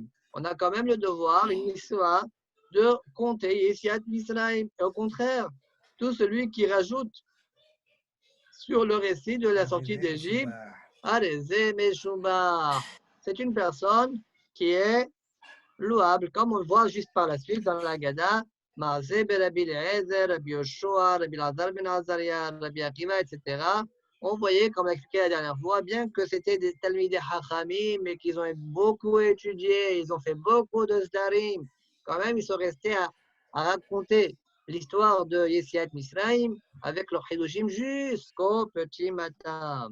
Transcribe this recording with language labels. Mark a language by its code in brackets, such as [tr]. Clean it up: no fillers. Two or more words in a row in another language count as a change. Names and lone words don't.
[fr] On a quand même le devoir, une Miswa, de compter [he] יציאת מצרים. [fr] Et au contraire, tout celui qui rajoute sur le récit de la sortie d'Égypte, c'est une personne qui est louable, comme on le voit juste par la suite dans la Gada, Maaseh Rabbi Eliezer, Rabbi Yoshua, Rabbi Lazar ben Azaria, Rabbi Akiva, etc. On voyait, comme on l'a expliqué la dernière fois, bien que c'était des [he] תלמידי חכמים, [fr] mais qu'ils ont beaucoup étudié, ils ont fait beaucoup de Zdarim. Quand même, ils sont restés à raconter l'histoire de [he] יציאת מצרים [fr] avec leur Chidushim jusqu'au petit matin.